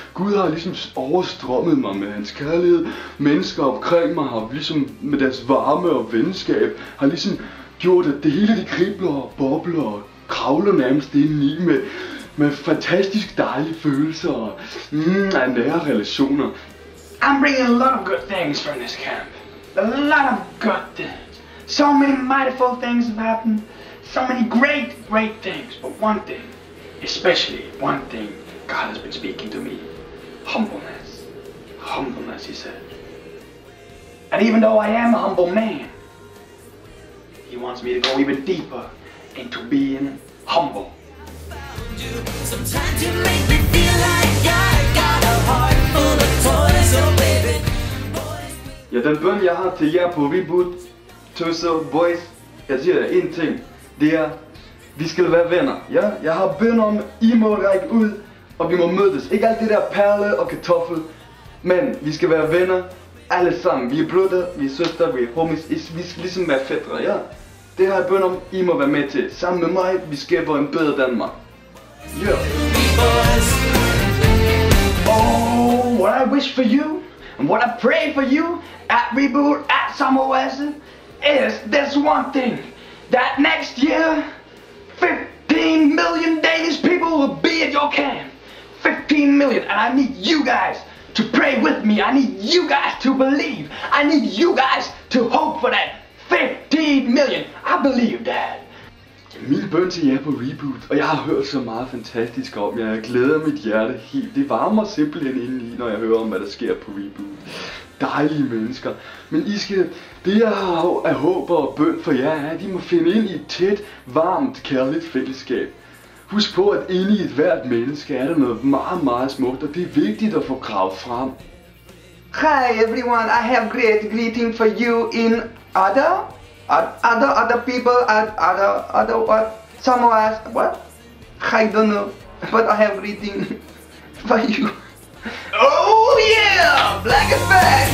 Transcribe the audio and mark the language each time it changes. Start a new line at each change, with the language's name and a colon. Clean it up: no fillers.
Danish: Gud har ligesom overstrømmet mig med hans kærlighed. Mennesker omkring mig har ligesom med deres varme og venskab har ligesom gjort, at det hele det kribler og bobler og kravler nærmest indeni med fantastisk dejlige følelser af nære relationer.
English: I'm bringing a lot of good things from this camp. A lot of good things. So many mightyful things have happened. So many great things. But one thing, especially one thing, God has been speaking to me. Humbleness. Humbleness, he said. And even though I am a humble man, he wants me to go even deeper into being humble. Sometimes you make me feel like I got a heart full of toys, oh baby.
Danish: Ja, den bøn jeg har til jer på Reboot, tøser, boys, jeg siger jer en ting, det er, vi skal være venner, ja? Jeg har bøn om, I må række ud, og vi må mødes. Ikke alt det der perle og kartoffel, men vi skal være venner, alle sammen. Vi er brødre, vi er søstre, vi er homies, vi skal ligesom være fædre, ja? Det har jeg bøn om, I må være med til. Sammen med mig, vi skaber en bedre Danmark.
English: Yeah. Oh, what I wish for you and what I pray for you at Reboot, at Sommerwest is this one thing. That next year, 15 million Danish people will be at your camp. 15 million, and I need you guys to pray with me. I need you guys to believe. I need you guys to hope for that 15 million. I believe that.
Danish: Min bøn til jer på Reboot, og jeg har hørt så meget fantastisk om jer. Jeg glæder mit hjerte helt. Det varmer simpelthen indeni, når jeg hører om, hvad der sker på Reboot. Dejlige mennesker. Men I skal, det jeg har af håb og bøn for jer er, at I må finde ind i et tæt, varmt, kærligt fællesskab. Husk på, at inde i et hvert menneske er der noget meget, meget smukt, og det er vigtigt at få gravet frem.
English: Hi everyone, I have great greeting for you in other people, other what? Some of us, what? I don't know, but I have greeting for you. Oh yeah, Black Effect!